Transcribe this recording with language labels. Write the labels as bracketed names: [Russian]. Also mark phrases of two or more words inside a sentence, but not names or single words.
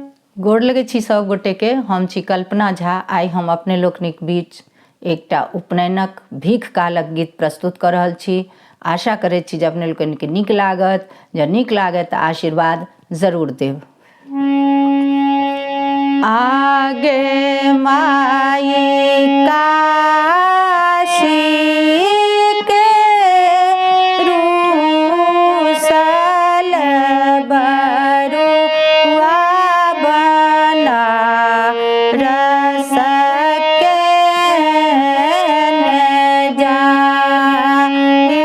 [Maithili] गोड़ लगै छी सब गोटे के। हम छी कल्पना झा। आइ हम अपने लोकनिक बीच एकटा उपनयनक भीख कालक गीत प्रस्तुत कऽ रहल छी। आशा करैत छी जे अपने लोकनिके नीक लागत। जँ नीक लागत तऽ आशीर्वाद जरूर देब। आगे माई काशी के रूसल बरुआ बना रस के जाए।